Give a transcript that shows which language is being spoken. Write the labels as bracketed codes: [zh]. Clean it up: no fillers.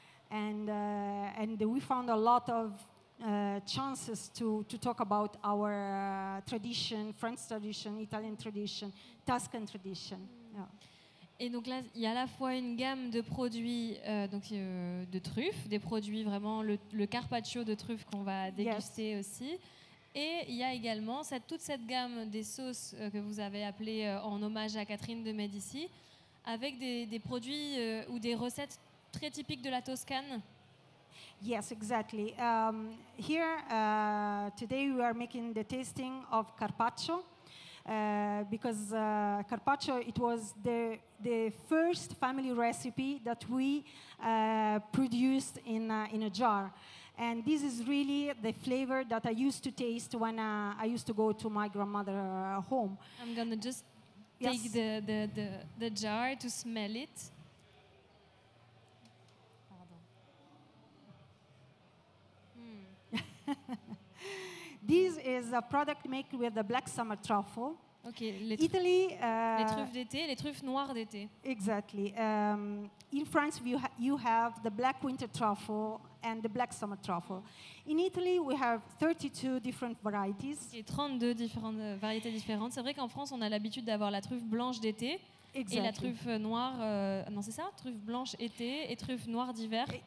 [en] And we found a lot of chances to talk about our tradition, French tradition, Italian tradition, Tuscan tradition. Yeah. [fr] Et donc là, il y a à la fois une gamme de produits de truffes, des produits vraiment, le carpaccio de truffes qu'on va déguster aussi. Et il y a également toute cette gamme des sauces que vous avez appelées en hommage à Catherine de Médicis, avec des produits ou des recettes très typiques de la Toscane. [en] Yes, exactly. Here, today we are making the tasting of carpaccio. Because carpaccio, it was the first family recipe that we produced in a jar. And this is really the flavor that I used to taste when I used to go to my grandmother's home. I'm going to just take the jar to smell it. This is a product made with the black summer truffle. [fr] Okay, les truffes d'été, les truffes noires d'été. [en] Exactly. In France, you have the black winter truffle and the black summer truffle. In Italy, we have 32 different varieties. [fr] Et 32 variétés différentes. C'est vrai qu'en France, on a l'habitude d'avoir la truffe blanche d'été. [en] Exactly. [fr] Et la truffe noire, non c'est ça, truffe blanche été et truffe noire d'hiver.